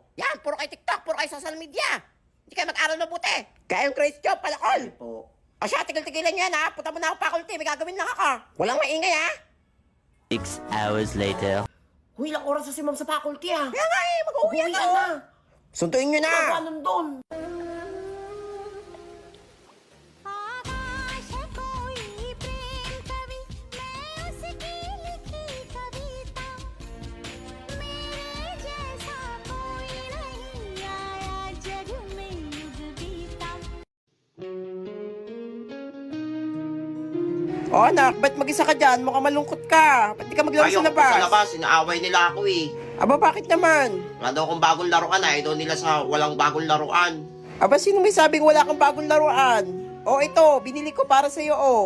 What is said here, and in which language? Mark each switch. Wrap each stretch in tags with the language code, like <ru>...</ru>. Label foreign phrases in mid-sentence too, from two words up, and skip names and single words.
<tl>Yan, puro kay TikTok, puro kay social media. Hindi kayo mag-aral mabuti. Kaya yung grades job, palakol. Hindi po. O siya, tigil-tigilan yan, ha. Punta mo na ako faculty, may gagawin lang ako. Walang maingay, ha.</tl> <en>6 hours later.</en> <tl>Huy, ilang oras na si ma'am sa faculty ah. Kaya nga, mag-uwi Uwi na. na. Sunduin nyo na. Paano doon?</tl> <hi>आकाश कोई प्रेम कवि मैं उसकी लिखी कविता मेरे जैसा कोई नहीं आया जग में युग बीता</hi> <tl>O anak, ba't mag-isa ka dyan? Mukhang malungkot ka. Ba't di ka maglaro sa Ayoko labas? sa labas, inaaway nila ako eh. Aba, bakit naman? Wala daw akong bagong laruan, ayaw daw nila sa walang bagong laruan. Aba, sino may sabing wala kang bagong laruan? O ito, binili ko para sa'yo, o.</tl>